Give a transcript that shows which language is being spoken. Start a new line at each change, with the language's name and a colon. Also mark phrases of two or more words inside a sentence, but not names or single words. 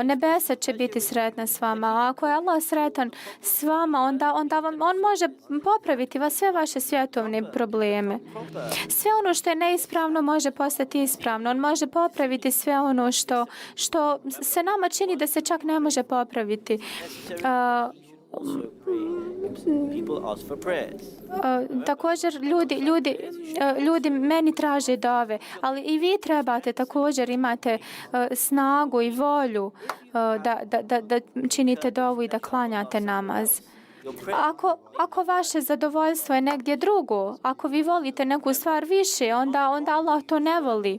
Bosnian: Nebesa će biti sretna s vama. A ako je Allah sretan s vama, onda on može popraviti sve vaše svjetovne probleme. Sve ono što je neispravno može postati ispravno. On može popraviti sve ono što se nama čini da se čak ne može popraviti.
English: also pray. People ask for prayers.
Bosnian: Također ljudi meni traže dove, ali i vi trebate također imate snagu i volju da činite dovu i da klanjate namaz. Ako vaše zadovoljstvo je negdje drugo, ako vi volite neku stvar više, onda Allah to ne voli.